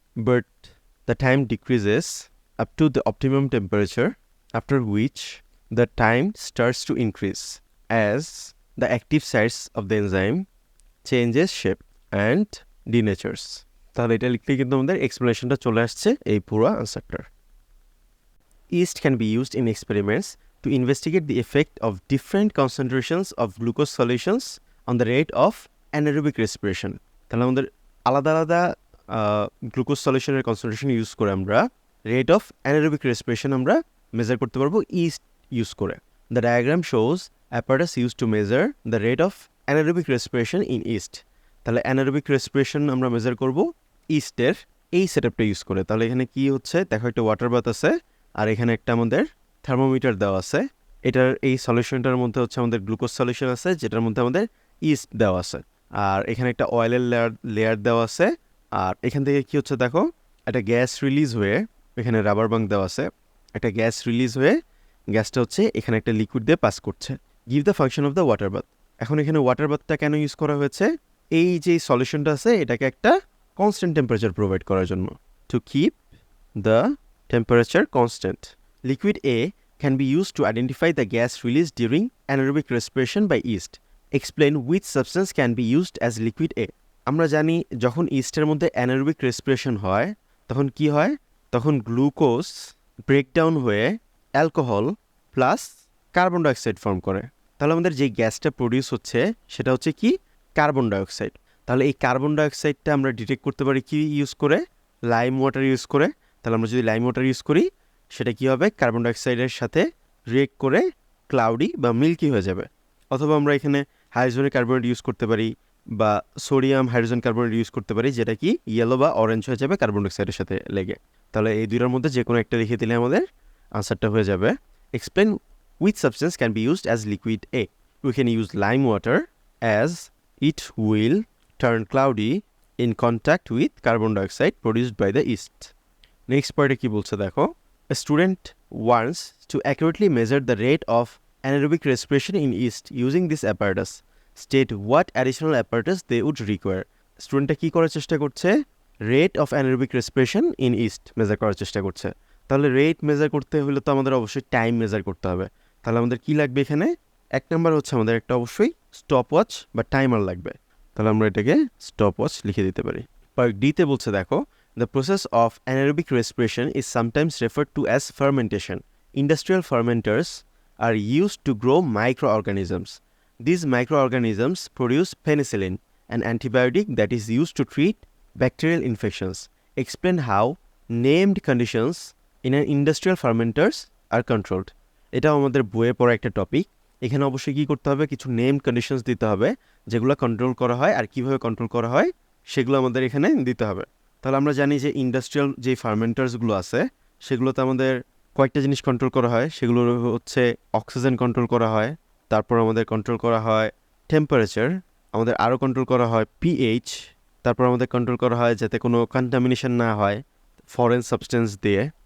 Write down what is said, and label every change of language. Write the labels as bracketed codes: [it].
[en] But the time decreases up to the optimum temperature, after which the time starts to increase as the active sites of the enzyme changes shape and denatures. [bn] তাহলে এটা লিখলে কিন্তু আমাদের এক্সপ্লেনেশনটা চলে আসছে এই পুরো আনসারটার। [en] Yeast can be used in experiments to investigate the effect of different concentrations of glucose solutions on the rate of anaerobic respiration. [bn] তাহলে আমাদের আলাদা আলাদা গ্লুকোজ সলিউশনের কনসেন্ট্রেশন ইউজ করে আমরা রেট অফ অ্যানারোবিক রেসপিরেশন আমরা মেজার করতে পারবো ইস্ট ইউজ করে। [en] The diagram shows apparatus use to measure the rate of anaerobic respiration in yeast. [bn] তাহলে অ্যানারোবিক রেসপিরেশন আমরা মেজার করব ইস্টের এই সেটআপটা ইউজ করে। তাহলে এখানে কি হচ্ছে দেখো, একটা ওয়াটার বাথ আছে আর এখানে একটা আমাদের থার্মোমিটার দেওয়া আছে। এটার এই সলিউশনটার মধ্যে হচ্ছে আমাদের গ্লুকোজ সলিউশন আছে, যেটার মধ্যে আমাদের ইস্ট দেওয়া আছে, আর এখানে একটা অয়েলের লেয়ার দেওয়া আছে। আর এখান থেকে কি হচ্ছে দেখো, একটা গ্যাস রিলিজ হয়ে, এখানে রাবার বাঙ্ক দেওয়া আছে, একটা গ্যাস রিলিজ হয়ে গ্যাসটা হচ্ছে এখানে একটা লিকুইড দিয়ে পাস করছে। [en] Give the function of the water bath. [bn] এখন এখানে ওয়াটার বাথটা কেন ইউজ করা হয়েছে, এই যে সলিউশনটা আছে এটাকে একটা কনস্ট্যান্ট টেম্পারেচার প্রোভাইড করার জন্য, [en] To keep the temperature constant. Liquid A can be used to identify the gas released during anaerobic respiration by yeast. Explain which substance can be used as liquid A. [bn] আমরা জানি যখন ইস্টের মধ্যে anaerobic respiration হয় তখন কি হয়, তখন গ্লুকোজ ব্রেকডাউন হয়ে alcohol plus carbon dioxide form করে। তাহলে আমাদের যে গ্যাসটা প্রডিউস হচ্ছে সেটা হচ্ছে কি, কার্বন ডাইঅক্সাইড। তাহলে এই কার্বন ডাইঅক্সাইডটা আমরা ডিটেক্ট করতে পারি কি ইউজ করে, লাইম ওয়াটার ইউজ করে। তাহলে আমরা যদি লাইম ওয়াটার ইউজ করি সেটা কী হবে, কার্বন ডাইঅক্সাইডের সাথে রিয়েক্ট করে ক্লাউডি বা মিল্কি হয়ে যাবে। অথবা আমরা এখানে হাইড্রোজেন কার্বনেট ইউজ করতে পারি বা সোডিয়াম হাইড্রোজেন কার্বনেট ইউজ করতে পারি, যেটা কি ইয়েলো বা অরেঞ্জ হয়ে যাবে কার্বন ডাইঅক্সাইডের সাথে লেগে। তাহলে এই দুইটার মধ্যে যে কোনো একটা লিখে দিলে আমাদের আনসারটা হয়ে যাবে। [en] Explain which substance can be used as liquid A. We can use lime water as it will turn cloudy in contact with carbon dioxide produced by the yeast. [bn] Next পার্টে কি বলছে দেখো, [en] a student wants to accurately measure the rate of anaerobic respiration in yeast using this apparatus. State what additional apparatus they would require. [bn] স্টুডেন্টটা কী করার চেষ্টা করছে, rate of anaerobic respiration in east measure করার চেষ্টা করছে। তাহলে রেট মেজার করতে হলে তো আমাদের অবশ্যই টাইম মেজার করতে হবে। তাহলে আমাদের কি লাগবে এখানে, এক নাম্বার হচ্ছে আমাদের একটা অবশ্যই স্টপ ওয়াচ বা টাইমার লাগবে। তাহলে আমরা এটাকে স্টপ ওয়াচ লিখে দিতে পারি। পার্ট ডিতে বলছে দেখো, [en] the process of anaerobic respiration is sometimes referred to as fermentation. Industrial fermenters are used to grow microorganisms. These microorganisms produce penicillin, an antibiotic that is used to treat bacterial infections. Explain how named conditions in an industrial fermenters are controlled. [bn] এটাও আমাদের বইয়ে পড়া একটা topic. এখানে অবশ্যই কী করতে হবে, কিছু নেমড কন্ডিশনস দিতে হবে যেগুলো কন্ট্রোল করা হয়, আর কীভাবে কন্ট্রোল করা হয় সেগুলো আমাদের এখানে দিতে হবে। তাহলে আমরা জানি যে ইন্ডাস্ট্রিয়াল যে ফার্মেন্টার্সগুলো আছে সেগুলোতে আমাদের কয়েকটা জিনিস কন্ট্রোল করা হয়। সেগুলো হচ্ছে অক্সিজেন কন্ট্রোল করা হয়, তারপর আমাদের কন্ট্রোল করা হয় টেম্পারেচার, আমাদের আরও কন্ট্রোল করা হয় পিএইচ, তারপর আমাদের কন্ট্রোল করা হয় যাতে কোনো কন্টামিনেশন না হয় ফরেন সাবস্টেন্স দিয়ে,